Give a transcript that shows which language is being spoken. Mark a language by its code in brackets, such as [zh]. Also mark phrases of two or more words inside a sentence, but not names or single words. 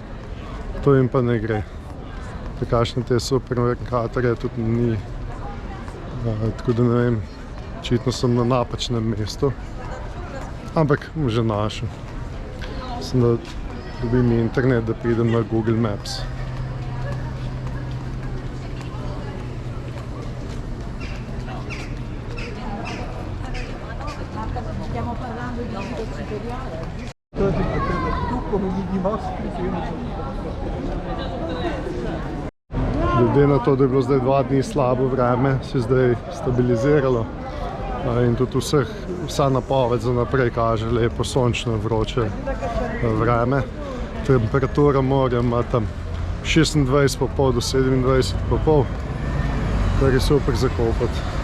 [sl] To jim pa ne gre. Takšne te supermerkatorje tudi ni. Tako da ne vem, očitno sem na napačnem mestu. Ampak že našel. Sem da dobim internet, da pridem na Google Maps. [it] Stiamo parlando di livello superiore. Tu come mi dimostri che io non sono. [sl] Glede na to, da je bilo zdaj 2 dni slabo vreme, se je zdaj stabiliziralo. In tudi vsa napoved za naprej kaže lepo sončno vroče vreme. Temperatura morja ima tam 26,5 do 27,5, kar je super za kopati.